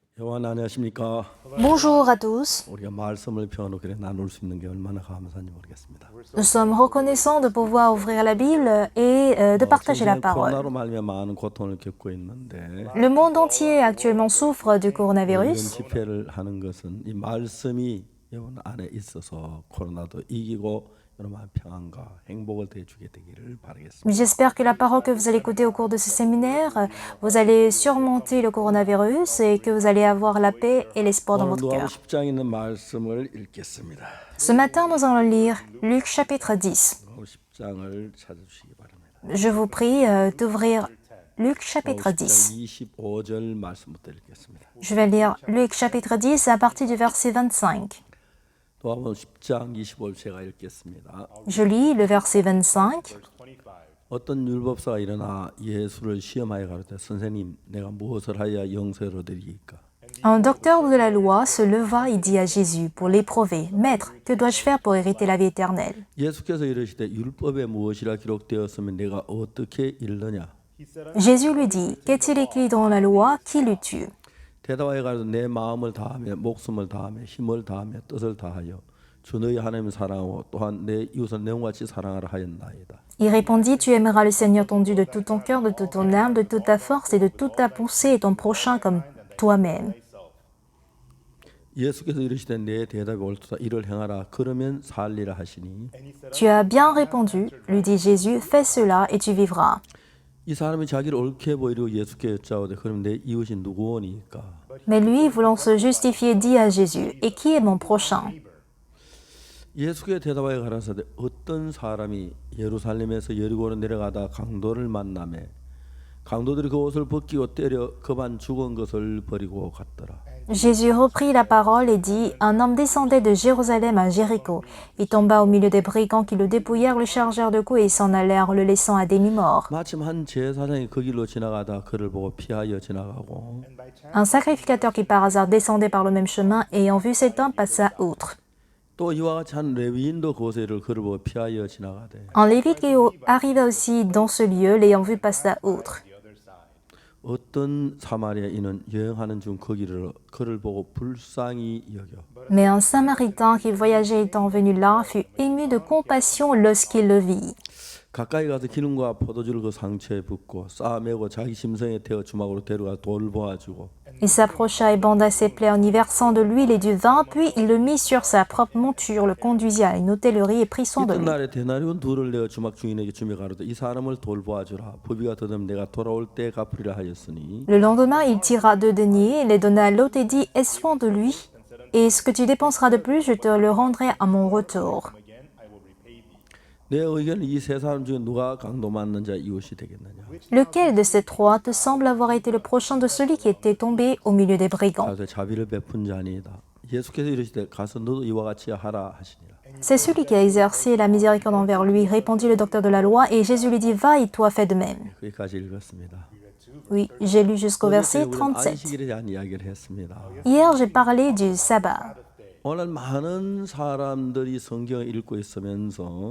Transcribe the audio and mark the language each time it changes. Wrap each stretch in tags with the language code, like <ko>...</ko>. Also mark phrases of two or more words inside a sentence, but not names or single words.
<ko>여러분 안녕하십니까?</ko> <fr>Bonjour à tous.</fr> <ko>우리가 말씀을 펴놓고 나눌 수 있는 게 얼마나 감사한지 모르겠습니다.</ko> <fr>Nous sommes reconnaissants de pouvoir ouvrir la Bible et de partager la parole.</fr> <ko>코로나로 말미암아 많은 고통을 겪고 있는데</ko> <fr>Le monde entier actuellement souffre du</fr> <ko>이런</ko> <fr>coronavirus.</fr> <ko>집회를 하는 것은 이 말씀이 여러분 안에 있어서 코로나도 이기고 여러분 평안과 행복을 대주게 되기를 바라겠습니다.</ko> <fr>J'espère que la parole que vous allez écouter au cours de ce séminaire, vous allez surmonter le coronavirus et que vous allez avoir la paix et l'espoir dans</fr> <ko>오늘</ko> <fr>votre</fr> <ko>누가복음</ko> <fr>cœur.</fr> <ko>10장에 있는 말씀을 읽겠습니다.</ko> <fr>Ce matin, nous allons lire Luc chapitre 10.</fr> <ko>누가복음 10장을 찾아주시기 바랍니다.</ko> <fr>Je vous prie d'ouvrir Luc chapitre 10.</fr> <ko>25절 말씀부터 읽겠습니다.</ko> <fr>Je vais lire Luc chapitre 10 à partir du verset 25.</fr> <ko>누가복음 10장 25절 제가 읽겠습니다.</ko> <fr>Je lis le verset 25.</fr> <ko>어떤 율법사가 일어나 예수를 시험하여 가로되 선생님 내가 무엇을 하여야 영생을 얻으리이까?</ko> <fr>Un docteur de la loi se leva et dit à Jésus pour l'éprouver, Maître, que dois-je faire pour hériter la vie éternelle?</fr> <ko>예수께서 이르시되 율법에 무엇이라 기록되었으면 내가 어떻게 읽느냐?</ko> <fr>Jésus lui dit, Qu'est-il écrit dans la loi? Qui l'eut-tu?</fr> <ko>대답하여 가로되 내 마음을 다하며 목숨을 다하며 힘을 다하며 뜻을 다하여 주 너희 하나님을 사랑하고 또한 내 이웃을 내 몸같이 사랑하라 하였나이다.</ko> <fr>Il répondit, Tu aimeras le Seigneur ton Dieu de tout ton cœur, de toute ton âme, de toute ta force et de toute ta pensée et ton prochain comme toi-même.</fr> <ko>예수께서 이르시되 내 대답이 옳도다 이를 행하라 그러면 살리라 하시니</ko> <fr>Tu as bien répondu, lui dit Jésus, fais cela et tu vivras.</fr> <ko>이 사람이 자기를 옳게 보이려고 예수께 여짜오되 그럼 내 이웃이 누구오니까?</ko> <fr>Mais lui, voulant se justifier, dit à Jésus, Et qui est mon prochain?</fr> <ko>예수께 대답하여 가라사대 어떤 사람이 예루살렘에서 여리고로 내려가다 강도를 만나매 강도들이 그 옷을 벗기고 때려 그만 죽은 것을 버리고 갔더라.</ko> <fr>Jésus reprit la parole et dit, Un homme descendait de Jérusalem à Jéricho. Il tomba au milieu des brigands qui le dépouillèrent, le chargèrent de coups et s'en allèrent, le laissant à demi-mort.</fr> <ko>마침 한 제사장이 그 길로 지나가다 그를 보고 피하여 지나가고</ko> <fr>Un sacrificateur qui par hasard descendait par le même chemin, ayant vu cet homme, passa outre.</fr> <ko>또 이와 같이 한 레위인도 그곳에 이르러 그를 보고 피하여 지나가되</ko> <fr>Un lévite qui arriva aussi dans ce lieu, l'ayant vu, passa outre.</fr> <ko>어떤 사마리아인은 여행하는 중 그 길을 그를 보고 불쌍히 여겨</ko> <fr>Mais un samaritain qui voyageait étant venu là fut ému de compassion lorsqu'il le vit.</fr> <ko>가까이 가서 기름과 포도주를 그 상처에 붓고 싸매고 자기 심성에 태워 주막으로 데려가 돌보아주고</ko> <fr>Il s'approcha et banda ses plaies en y versant de l'huile et du vin, puis il le mit sur sa propre monture, le conduisit à une hôtellerie et prit soin de lui.</fr> <ko>이튿날에 데나리온 둘을 내어 주막 주인에게 주며 가로되 이 사람을 돌보아주라 부비가 더듬 내가 돌아올 때 갚으리라 하였으니</ko> <fr>Le lendemain, il tira 2 deniers, les donna à l'hôte et dit, Aie soin de lui, et ce que tu dépenseras de plus, je te le rendrai à mon retour.</fr> <ko>내 의견은 이 세 사람 중에 누가 강도 맞는 자 이웃이 되겠느냐?</ko> <fr>Lequel de ces trois te semble avoir été le prochain de celui qui était tombé au milieu des brigands?</fr> <ko>가서 자비를 베푼 자니이다. 예수께서 이르시되 가서 너도 이와 같이 하라 하시니라.</ko> <fr>C'est celui qui a exercé la miséricorde envers lui, répondit le docteur de la loi, et Jésus lui dit, Va et toi fais de même.</fr> <ko>거기까지 읽었습니다.</ko> <fr>Oui, j'ai lu jusqu'au verset</fr> <ko>우리는</ko> <fr>37.</fr> <ko>안식일에 대한 이야기를 했습니다.</ko> <fr>Hier, j'ai parlé du sabbat.</fr> <ko>오늘 많은 사람들이 성경을 읽고 있으면서</ko>